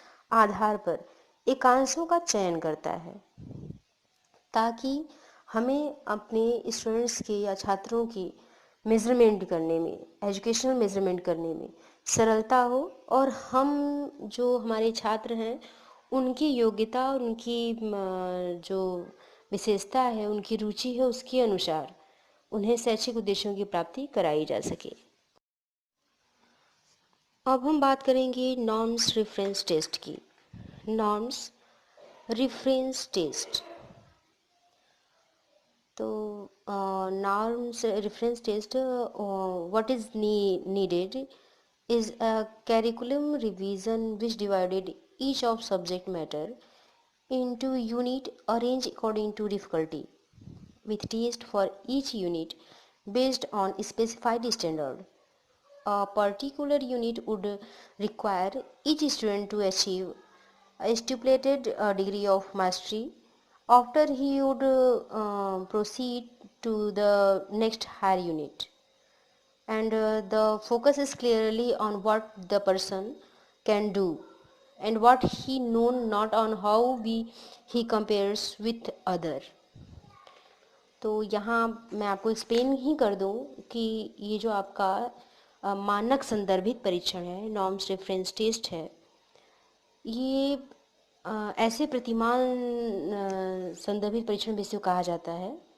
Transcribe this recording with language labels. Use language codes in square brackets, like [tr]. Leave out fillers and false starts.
[hi] आधार पर एकांशों का चयन करता है, ताकि हमें अपने स्टूडेंट्स के या छात्रों की मेज़रमेंट करने में, एजुकेशनल मेज़रमेंट करने में सरलता हो, और हम जो हमारे छात्र हैं उनकी योग्यता, उनकी जो विशेषता है, उनकी रुचि है, उसके अनुसार उन्हें शैक्षिक उद्देश्यों की प्राप्ति कराई जा सके। अब हम बात करेंगे नॉर्म्स रेफरेंस टेस्ट की। नॉर्म्स रेफरेंस टेस्ट, तो [en] norms reference test, what is needed is a curriculum revision which divided each of subject matter into unit arranged according to difficulty, with test for each unit based on specified standard. A particular unit would require each student to achieve a stipulated degree of mastery. After he would proceed to the next higher unit, and the focus is clearly on what the person can do and what he known, not on how he compares with other. [hi] तो यहाँ मैं आपको explain ही कर दूँ कि ये जो आपका मानक संदर्भित परीक्षण है, नॉर्म्स रेफरेंस टेस्ट है, ये ऐसे प्रतिमान संदर्भित परीक्षण भी इसे कहा जाता है।